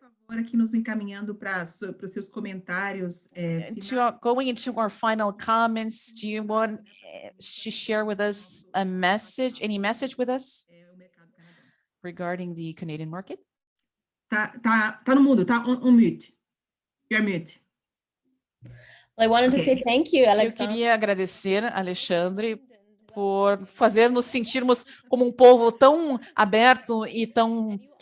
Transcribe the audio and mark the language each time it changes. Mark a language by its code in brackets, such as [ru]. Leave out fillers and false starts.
[pt] Aqui nos encaminhando para os seus comentários. [en] Going into our final comments, do you want to share with us any message with us regarding the Canadian market? [pt] Tá no mudo, tá [en] on mute. You're mute. Well, I wanted to say thank you, Alexandre. [pt] Eu queria agradecer, Alexandre, por fazer nos sentirmos como um povo tão aberto e tão